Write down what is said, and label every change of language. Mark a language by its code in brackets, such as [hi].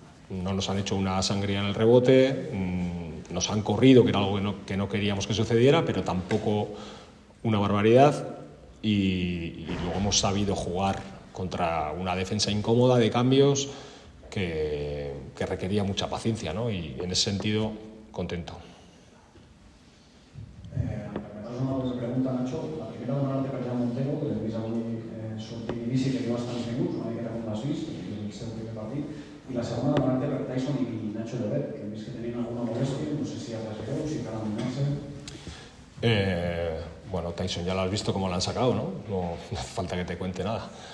[es] No nos han hecho una sangría en el rebote, nos han corrido, que era algo que no queríamos que sucediera, pero tampoco una barbaridad, y luego hemos sabido jugar contra una defensa incómoda de cambios que requería mucha paciencia, ¿no? Y en ese sentido, contento. [ca] Una altra pregunta, Nacho. La primera donant per Jan Montero, que l'hem vist avui sortir d'inici, que té bastants minuts, una miqueta com l'has vist, que és el seu primer partit. I la segona donant per Tyson i Nacho Llobet, que hem vist que tenien alguna molèstia, no sé si a res greu, si cal aminar-se. [es] Bueno, Tyson ya lo has visto cómo lo han sacado, ¿no? No hace falta que te cuente nada.